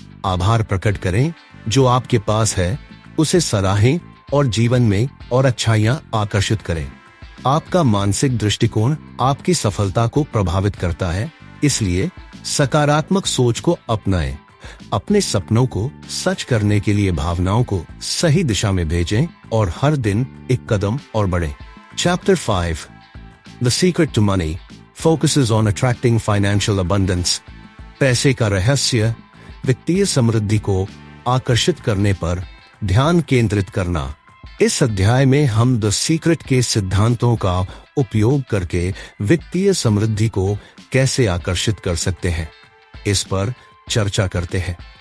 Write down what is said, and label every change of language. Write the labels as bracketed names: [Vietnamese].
[Hindi] आभार प्रकट करें जो आपके पास है, उसे सराहें और जीवन में और अच्छाइयां आकर्षित करें। आपका मानसिक दृष्टिकोण आपकी सफलता को प्रभावित करता है, इसलिए सकारात्मक सोच को अपनाएं। अपने सपनों को सच करने के लिए भावनाओं को सही दिशा में भेजें और हर दिन एक कदम और बढ़ें। [English] Chapter 5 The Secret to Money focuses on attracting financial abundance. [Hindi] पैसे का रहस्य, वित्तीय समृद्धि को आकर्षित करने पर ध्यान केंद्रित करना। इस अध्याय में हम द सीक्रेट के सिद्धांतों का उपयोग करके वित्तीय समृद्धि को कैसे आकर्षित कर सकते हैं, इस पर चर्चा करते हैं।